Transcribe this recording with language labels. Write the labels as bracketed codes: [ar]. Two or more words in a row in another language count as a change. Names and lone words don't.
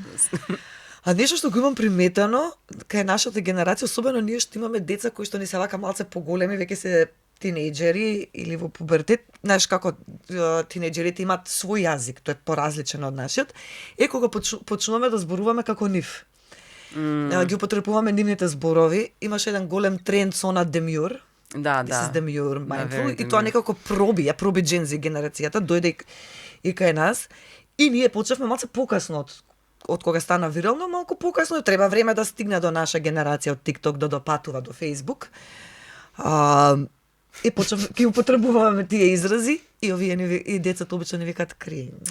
[mk] А нешто што го имам приметено кај нашата генерација, особено ние што имаме деца кои што ни се вака малце поголеми, веќе се тинејџери или во пубертет, знаеш како тинејџерите имаат свој јазик, тој е поразличен од нашиот. Кога почнуваме да зборуваме како нив. Ги употребуваме нивните зборови, имаше еден голем тренд со на демјур. Да. [en] This is demure mindful. very [mk] И тоа demure. некако проби джензи генерацијата, дојде и кај нас. И ние почнавме малце покасно од кога стана вирално, малку покасно, треба време да стигне до наша генерација од TikTok, да допатува до Facebook. И почнав ги употребуваме тие изрази и овие и децата обично ни викаат кринж.